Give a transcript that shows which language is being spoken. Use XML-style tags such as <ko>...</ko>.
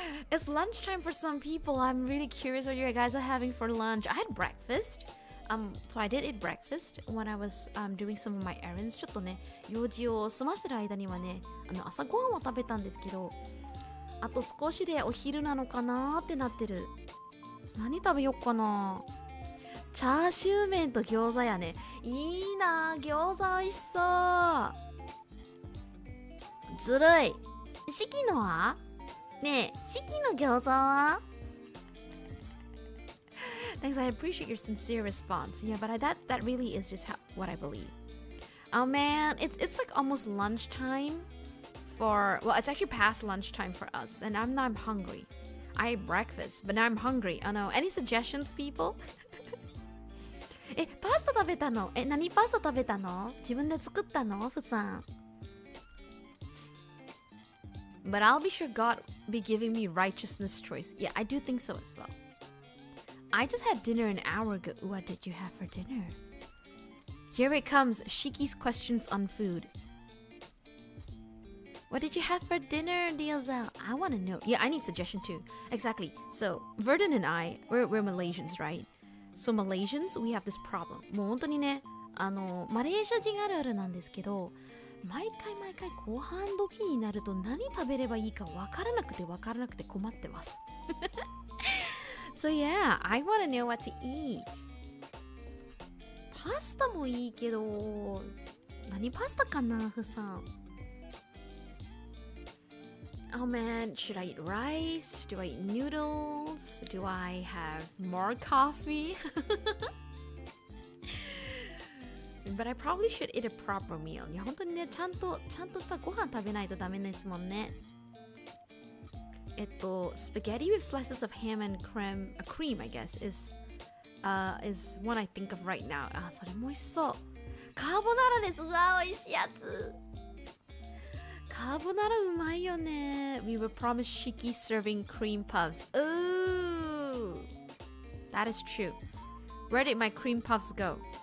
<en>It's lunchtime for some people. I'm really curious what you guys are having for lunch. I had breakfast. So I did eat breakfast when I was doing some of my errands.</en> <ja>ちょっとね、用事を済ましてる間にはね、朝ごはんを食べたんですけど、あと少しでお昼なのかなーってなってる。何食べよっかな。チャーシュー麺と餃子やね。いいなー、餃子美味しそう。ずるい。四季のはねえ、四季の餃子は</ja> <en>Thanks, I appreciate your sincere response. Yeah, but that really is just what I believe. Oh man, it's like almost lunchtime well, it's actually past lunchtime for us, and I'm hungry. I ate breakfast, but now I'm hungry. I know. Any suggestions, people?</en> <ja>パスタ食べたの？何パスタ食べたの？自分で作ったの？ふさん。</ja> <en>But I'll be sure God be giving me righteousness choice. Yeah, I do think so as well. I just had dinner an hour ago. What did you have for dinner? Here it comes, Shayky's questions on food. What did you have for dinner, Diazel? I want to know. Yeah, I need suggestion too. Exactly. So, Verdun and I, we're Malaysians, right? So Malaysians, we have this problem.</en> <ja>もう本当にね、マレーシア人あるあるなんですけど、毎回ご飯時になると何食べればいいかわからなくて困ってます。</ja> <en>So yeah, I want to know what to eat.</en> <ja>パスタもいいけど、何パスタかな、ふさん。</ja> <en>Oh man, should I eat rice? Do I eat noodles? Do I have more coffee? But I probably should eat a proper meal.</en> <ja>いや、本当にね、ちゃんとしたご飯食べないとダメですもんね。</ja> <en>Spaghetti with slices of ham and cream, I guess, is one I think of right now.</en> <ja>あ、それも美味しそう。カーボナーラです。うわ、美味しいやつ。カーボナーラうまいよね。</ja> <en>We were promised Shyky serving cream puffs. Ooh, that is true. Where did my cream puffs go?</en>